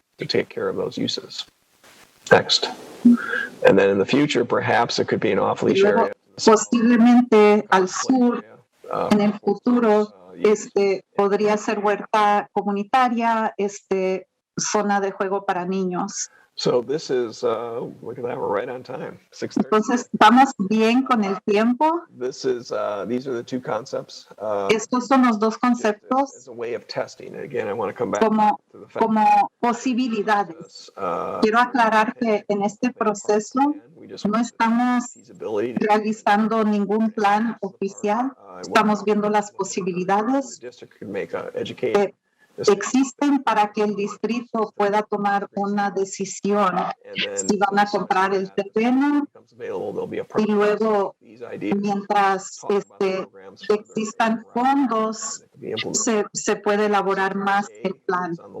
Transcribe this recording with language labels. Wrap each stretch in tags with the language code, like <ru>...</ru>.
<en>to take care of those uses. Next. And then in the future, perhaps it could be an off-leash</en> <es>Luego,</es> <en>area.</en> <es>posiblemente al sur, en el futuro, podría ser huerta comunitaria, zona de juego para niños.</es> <en>So this is, look at that, we're right on time, 6:30.</en> <es>Entonces, vamos bien con el tiempo.</es> <en>This is, these are the two concepts.</en> <es>Estos son los dos</es> <en>As</en> <es>conceptos</es> <en>a way of testing. Again, I want to come back</en> <es>como,</es> <en>to the fact</en> <es>como posibilidades. Quiero aclarar que en este proceso no estamos realizando ningún plan oficial, estamos viendo las posibilidades que existen para que el distrito pueda tomar una decisión si van a comprar el terreno y luego mientras existan fondos se puede elaborar más el plan.</es>